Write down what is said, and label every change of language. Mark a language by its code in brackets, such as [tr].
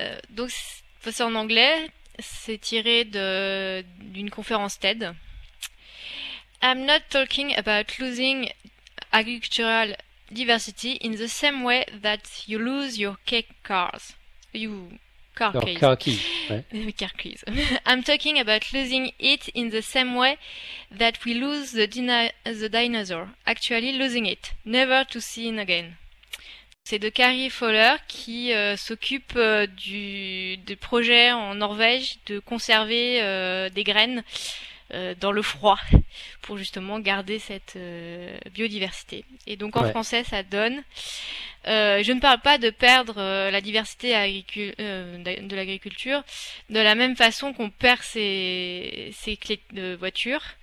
[fr] Donc c'est en anglais, c'est tiré de d'une conférence TED. [en] I'm not talking about losing agricultural diversity in the same way that you lose your cake cars. You car [fr] Alors, [en] keys. [fr] Kaki, ouais. [en] Car keys. I'm talking about losing it in the same way that we lose the dinosaur. Actually losing it. Never to see it again. [fr] C'est de Carrie Fowler qui s'occupe du projet en Norvège de conserver des graines dans le froid pour justement garder cette biodiversité. Et donc en Ouais. français ça donne je ne parle pas de perdre la diversité de l'agriculture de la même façon qu'on perd ses clés de voiture.